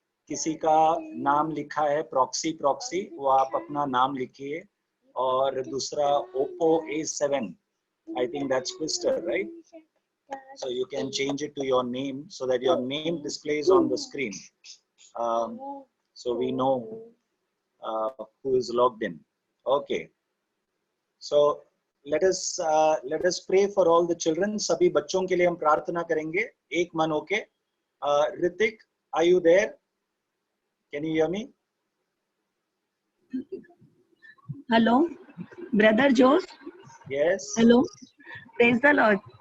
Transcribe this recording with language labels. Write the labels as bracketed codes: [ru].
[hi] किसी का नाम लिखा है प्रॉक्सी, वो आप अपना नाम लिखिए. [en] और दूसरा Oppo A7, I think that's Twister, right? So you can change it to your name so that your name displays on the screen. So we know who is logged in. Okay. So let us pray for all the children. [hi] सभी बच्चों के लिए हम प्रार्थना करेंगे एक मन होके. [en] Ritik, are you there? Can you hear me? Hello, brother Jose. Yes. Hello. Praise the Lord.